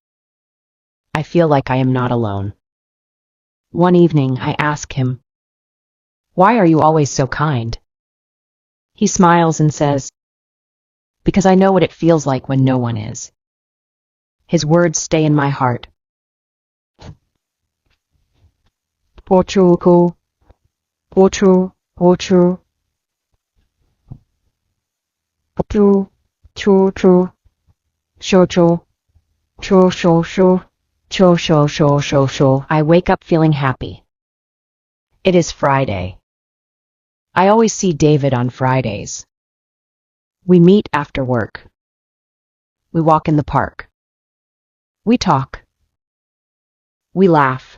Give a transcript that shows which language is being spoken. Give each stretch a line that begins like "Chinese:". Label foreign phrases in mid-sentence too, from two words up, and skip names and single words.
English: I feel like I am not alone. One evening, I ask him, Why are you always so kind? He smiles and says, Because I know what it feels like when no one is. His words stay in my heart. Pochuku, pochu, pochu, pochu, chu, chu, sho, chu, chu, sho, sho, cho, sho, sho, sho, sho. I wake up feeling happy. It is Friday. I always see David on Fridays. We meet after work. We walk in the park. We talk. We laugh.